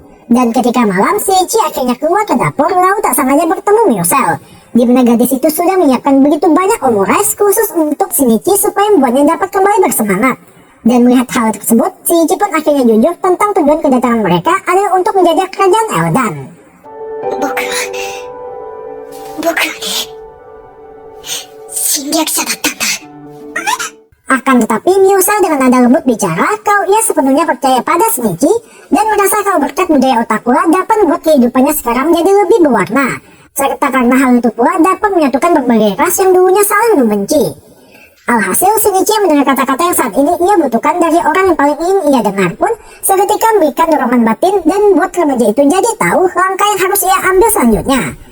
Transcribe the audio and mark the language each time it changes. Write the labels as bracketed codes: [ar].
[id] Dan ketika malam, Shinichi akhirnya keluar ke dapur lalu tak sengaja bertemu Musel, di mana gadis itu sudah menyiapkan begitu banyak omurice khusus untuk Shinichi supaya membuatnya dapat kembali bersemangat. Dan melihat hal tersebut, Shinichi pun akhirnya jujur tentang tujuan kedatangan mereka adalah untuk menjajah kerajaan Eldan. [ja] 僕はね、侵略者だったんだ。 [id] Akan tetapi Miusa dengan nada lembut bicara kalau ia sepenuhnya percaya pada Shinichi dan merasa kalau berkat budaya Otakura dapat membuat kehidupannya sekarang menjadi lebih berwarna. Serta karena hal itu pula dapat menyatukan berbagai ras yang dulunya saling membenci. Alhasil Shinichi mendengar kata-kata yang saat ini ia butuhkan dari orang yang paling ingin ia dengar pun seketika memberikan dorongan batin dan membuat remaja itu jadi tahu langkah yang harus ia ambil selanjutnya.